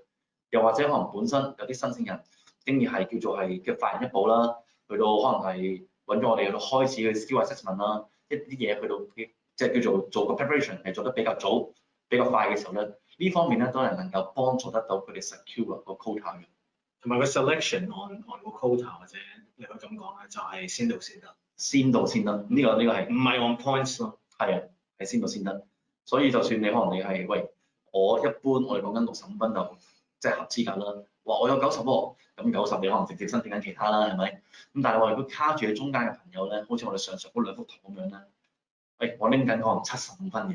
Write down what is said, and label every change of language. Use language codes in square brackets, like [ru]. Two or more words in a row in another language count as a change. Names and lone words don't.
[yue] 又或者可能本身有啲申請人經已係叫做係嘅快人一步啦，去到可能係揾咗我哋去到開始嘅 [en] skill assessment [yue] 啦，一啲嘢去到即係叫做個 preparation 係做得比較早。比較快嘅時候咧，呢方面咧都係能夠幫助得到佢哋 secure 個 quota 嘅，同埋個 [en] selection on [yue] 個 quota 或者你可以咁講咧，就係先到先得。先到先得，呢個係唔係 [en] on points [yue] 咯。係啊，係先到先得。所以就算你可能你係喂，我一般我哋講緊65分就即係合資格啦。話我有90喎，咁90你可能直接申請緊其他啦，係咪？咁但係話如果卡住喺中間嘅朋友咧，好似我哋上述嗰兩幅圖咁樣咧，我拎緊可能75分嘅。